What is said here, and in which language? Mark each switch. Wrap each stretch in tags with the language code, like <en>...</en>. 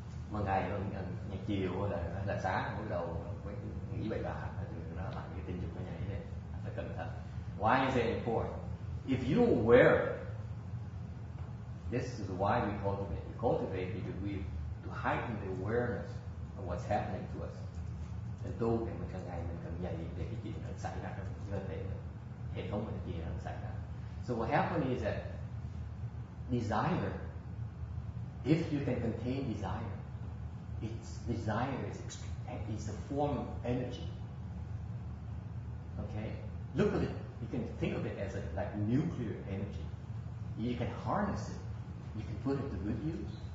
<vi>Một ngày chiều là sáng bắt đầu nghĩ bậy bạ, nó lại cái tình dục nó nhảy lên, phải cẩn thận.</vi> <en>Why is it important? If you are aware, this is why we cultivate. We cultivate because to heighten the awareness of what's happening to us.</en> <vi>Mình tu thì mình càng ngày mình càng dày về cái chuyện nó xảy ra trong cơ thể mình, hệ thống mình gì nó xảy ra.</vi> <en>So what happens is that desire, if you can contain desire, desire is a form of energy. Okay, look at it. You can think of it as like nuclear energy. You can harness it. You can put it to good use,</en>